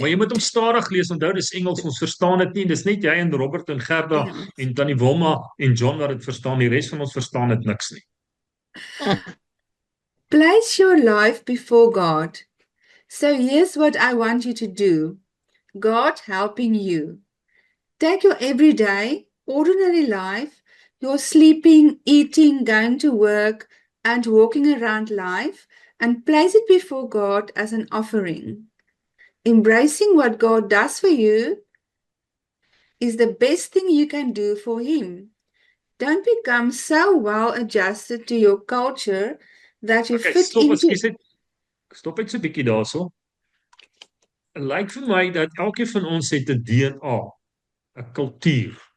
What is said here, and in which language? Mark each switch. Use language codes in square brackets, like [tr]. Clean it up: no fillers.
[af] Maar jy moet hom stadig lees, onthou dis Engels, ons verstaan dit nie. Dis net jy en Robert en Gerda en Tannie Wilma en John wat dit verstaan. Die res van ons verstaan dit niks nie. [en] Place your life before God. So here's what I want you to do. God helping you. Take your everyday, ordinary life, your sleeping, eating, going to work, and walking around life, and place it before God as an offering. Embracing what God does for you is the best thing you can do for Him. Don't become so well adjusted to your culture that you Okay, fit stop, into [af] ekskuus net. Stop net so 'n bietjie daarso. Het lyk vir my dat elkeen van ons het 'n DNA, 'n kultuur.